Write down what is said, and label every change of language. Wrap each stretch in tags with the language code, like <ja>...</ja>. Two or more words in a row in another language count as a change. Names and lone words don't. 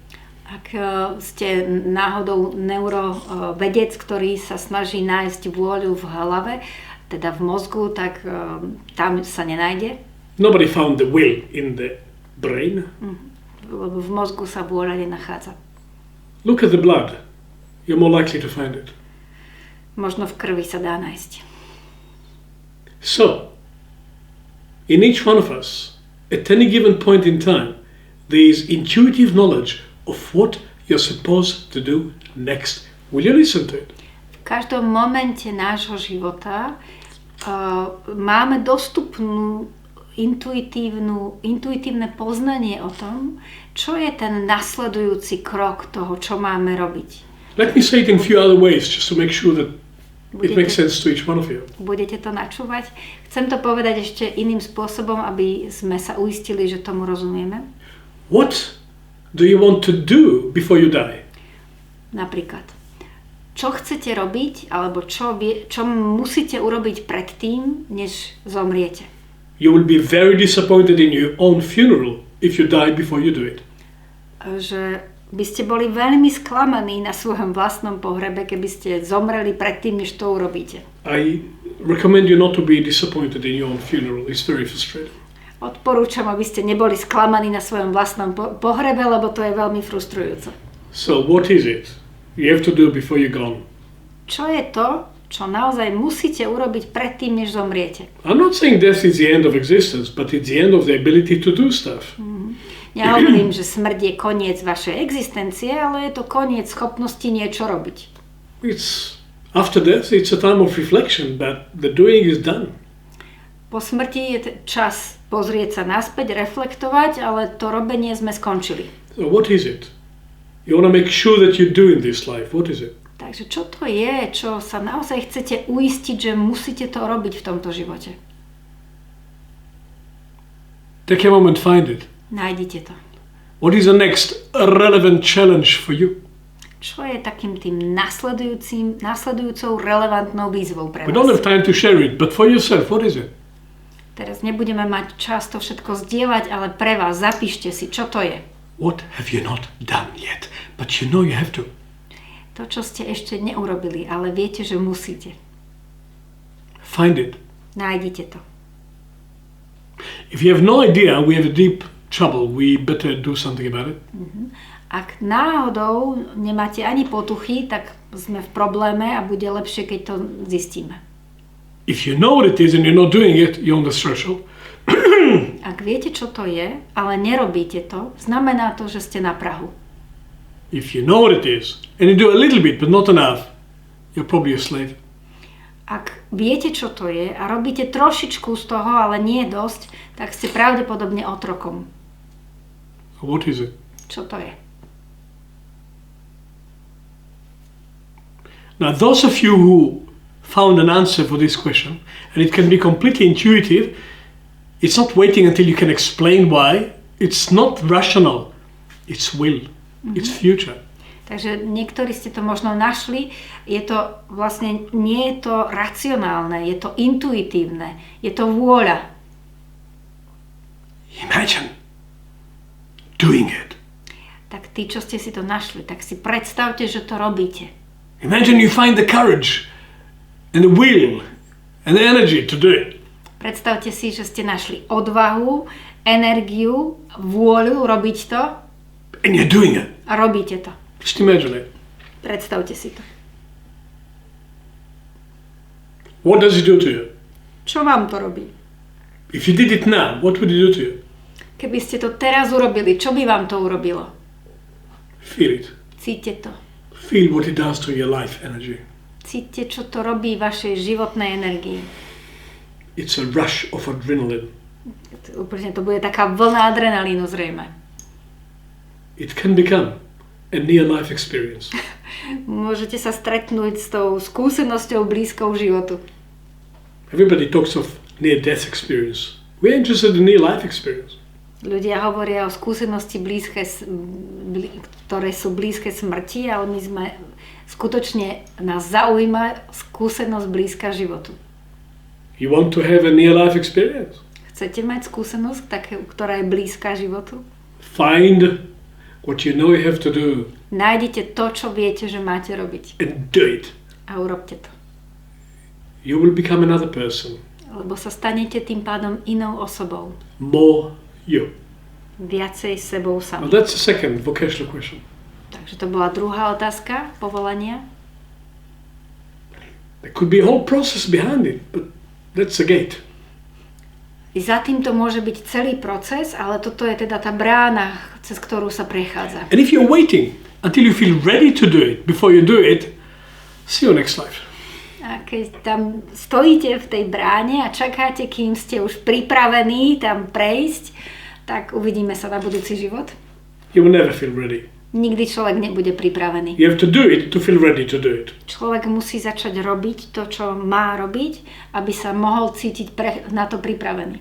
<sk>Ak ste náhodou neurovedec, ktorý sa snaží nájsť vôľu v hlave, teda v mozgu, tak tam sa nenájde.</sk> <en>Nobody found the will in the brain.</en> <sk>Lebo v mozgu sa vôľa nenachádza.</sk> <en>Look at the blood. You're more likely to find it.</en> <sk>Možno v krvi sa dá nájsť.</sk> <en>So, in each one of us, at any given point in time, there is intuitive knowledge of what you're supposed to do next. Will you listen to it?</en> <sk>V každom momente nášho života máme dostupnú intuitívne poznanie o tom, čo je ten nasledujúci krok toho, čo máme robiť.</sk> <en>Let me say it in a few other ways, just to make sure that it makes sense to each one of you.</en> <sk>Budete to načúvať? Chcem to povedať ešte iným spôsobom, aby sme sa uistili, že tomu rozumieme.</sk> <en>What do you want to do before you die?</en> <sk>Napríklad, čo chcete robiť, alebo čo musíte urobiť predtým, než zomriete.</sk> <en>You will be very disappointed in your own funeral if you die before you do it.</en> <sk>Že by ste boli veľmi sklamaní na svojom vlastnom pohrebe, keby ste zomreli predtým, než to urobíte.</sk> <en>I recommend you not to be disappointed in your own funeral. It's very frustrating.</en> <sk>Odporúčam, aby ste neboli sklamaní na svojom vlastnom pohrebe, lebo to je veľmi frustrujúce.</sk> <en>So what is it you have to do before you're gone?</en> <sk>Čo je to, čo naozaj musíte urobiť predtým, než zomriete?</sk> <en>I'm not saying death is the end of existence, but it's the end of the ability to do stuff.</en> <sk>Nehovorím, že smrť je koniec vašej existencie, ale je to koniec schopnosti niečo robiť.</sk> <en>After death, it's a time of reflection, but the doing is done.</en> <sk>Po smrti je čas pozrieť sa naspäť, reflektovať, ale to robenie sme skončili.</sk> <en>So what is it? You want to make sure that you do in this life. What is it?</en> <sk>Takže čo to je, čo sa naozaj chcete uistiť, že musíte to robiť v tomto živote?</sk> <en>Take a moment, find it.</en> <sk>Nájdite to.</sk> <en>What is the next relevant challenge for you?</en> <sk>Čo je takým tým nasledujúcou relevantnou výzvou pre vás?</sk> <en>We don't have time to share it, but for yourself, what is it?</en> <sk>Teraz nebudeme mať čas to všetko zdieľať, ale pre vás zapíšte si, čo to je.</sk> <en>What have you not done yet, but you know you have to?</en> <sk>To, čo ste ešte neurobili, ale viete, že musíte.</sk> <en>Find it.</en> <sk>Nájdite to.</sk> <en>If you have no idea, we have a deep trouble. We better do something about it.</en> <sk>Ak náhodou nemáte ani potuchy, tak sme v probléme a bude lepšie, keď to zistíme.</sk> <en>If you know what it is and you're not doing it, you're on the threshold.</en> <sk>Ak viete, čo to je, ale nerobíte to, znamená to, že ste na prahu.</sk> <en>If you know what it is and you do a little bit but not enough, you're probably a slave.</en> <sk>Ak viete, čo to je a robíte trošičku z toho, ale nie dosť, tak ste pravdepodobne otrokom.</sk> <en>What is it?</en> <sk>Čo to je?</sk> <en>Now, those of you who found an answer for this question, and it can be completely intuitive, it's not waiting until you can explain why, it's not rational, it's will, it's future.</en> <sk>Takže niektorí ste to možno našli, je to vlastne, nie je to racionálne, je to intuitívne, je to vôľa.</sk> <en>Imagine doing it.</en> <sk>Tak tí, čo ste si to našli, tak si predstavte, že to robíte.</sk> <en>Imagine you find the courage and the will and the energy to do it.</en> <sk>Predstavte si, že ste našli odvahu, energiu, vôľu robiť to.</sk> <en>And you're doing it.</en> <sk>A robíte to.</sk> <en>Just imagine it.</en> <sk>Predstavte si to.</sk> <en>What does it do to you?</en> <sk>Čo vám to robí?</sk> <en>If you did it now, what would it do to you?</en> <sk>Keby ste to teraz urobili, čo by vám to urobilo?</sk> <en>Feel it.</en> <sk>Cíťte to.</sk> <en>Feel what it does to your life energy.</en> <sk>Cíťte, čo to robí vašej životnej energii.</sk> <en>It's a rush of adrenaline.</en> <sk>Úplne to bude taká vlna adrenalínu zrejme.</sk> <en>It can become a near-life experience.</en> <sk>Môžete sa stretnúť s tou skúsenosťou blízkou životu.</sk> <en>Everybody talks of near-death experience. We're interested in near-life experience.</en> <sk>Ľudia hovoria o skúsenosti ktoré sú blízke smrti, ale my sme skutočne, nás zaujíma skúsenosť blízka životu.</sk> <en>You want to have a near-life experience?</en> <sk>Chcete mať skúsenosť, ktorá je blízka životu?</sk> <en>Find what you know you have to do.</en> <sk>Nájdite to, čo viete, že máte robiť.</sk> <en>And do it.</en> <sk>A urobte to.</sk> <en>You will become another person.</en> <sk>Lebo sa stanete tým pádom inou osobou.</sk> <en>More you.</en> <sk>Viacej sebou sami.</sk> <en>Well, that's the second vocational question.</en> <sk>Takže to bola druhá otázka povolania.</sk> <en>There could be a whole process behind it, but that's the gate.</en> <sk>I za týmto môže byť celý proces, ale toto je teda tá brána, cez ktorú sa prechádza.</sk> <en>And if you're waiting until you feel ready to do it before you do it, see you next life.</en> <sk>A A keď tam stojíte v tej bráne a čakáte, kým ste už pripravení tam prejsť, tak uvidíme sa na budúci život.</sk> <en>You will never feel ready.</en> <sk>Nikdy človek nebude pripravený.</sk> <en>You have to do it to feel ready to do it.</en> <sk>Človek musí začať robiť to, čo má robiť, aby sa mohol cítiť na to pripravený.</sk>